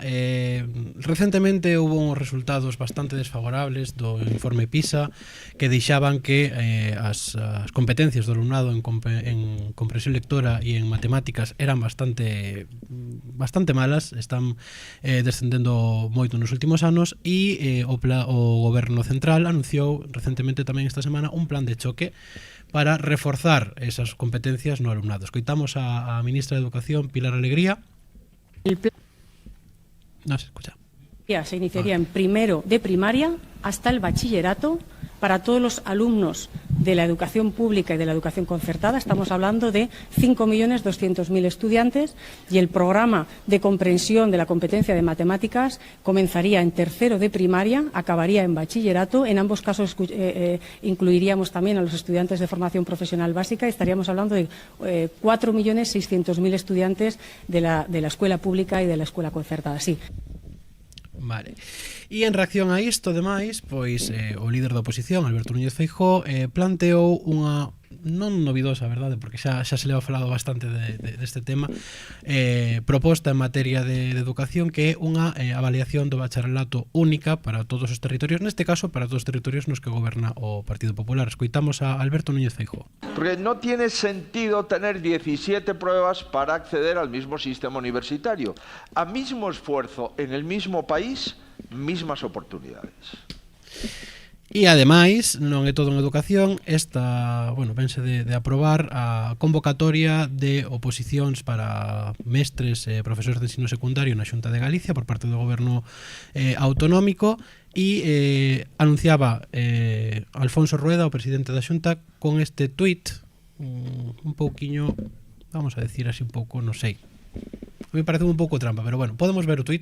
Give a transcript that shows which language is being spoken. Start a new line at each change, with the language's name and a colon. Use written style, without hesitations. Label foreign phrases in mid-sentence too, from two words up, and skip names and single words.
Galician: Recentemente hubo uns resultados bastante desfavorables do informe PISA que deixaban que as competencias do alumnado en comprensión lectora e en matemáticas eran bastante malas, están descendendo moito nos últimos anos e o goberno central anunciou recentemente tamén esta semana un plan de choque para reforzar esas competencias no alumnado. Escoitamos a ministra de Educación, Pilar Alegría.
Spanish: No se escucha. Se iniciaría en primero de primaria hasta el bachillerato para todos los alumnos de la educación pública y de la educación concertada. Estamos hablando de 5.200.000 estudiantes y el programa de comprensión de la competencia de matemáticas comenzaría en tercero de primaria, acabaría en bachillerato. En ambos casos incluiríamos también a los estudiantes de formación profesional básica y estaríamos hablando de 4.600.000 estudiantes de la escuela pública y de la escuela concertada. Sí. Vale.
Galician: E en reacción a isto, demais, pois o líder da oposición, Alberto Núñez Feijóo, planteou unha non novidosa, verdade, porque xa se le ha falado bastante deste tema, proposta en materia de educación, que é unha avaliación do bacharelato única para todos os territorios, neste caso para todos os territorios nos que goberna o Partido Popular. Escoitamos a Alberto Núñez Feijóo.
Spanish: Porque no tiene sentido tener 17 pruebas para acceder al mismo sistema universitario. A mismo esfuerzo en el mismo país, mismas oportunidades.
Galician: E ademais, non é todo en educación, vense de aprobar a convocatoria de oposicións para mestres e profesores de ensino secundario na Xunta de Galicia por parte do goberno autonómico e anunciaba Alfonso Rueda, o presidente da Xunta, con este tuit un pouquiño,
Spanish: vamos a decir así
Galician: un pouco, non sei, me parece un pouco trampa, pero bueno, podemos ver o tuit.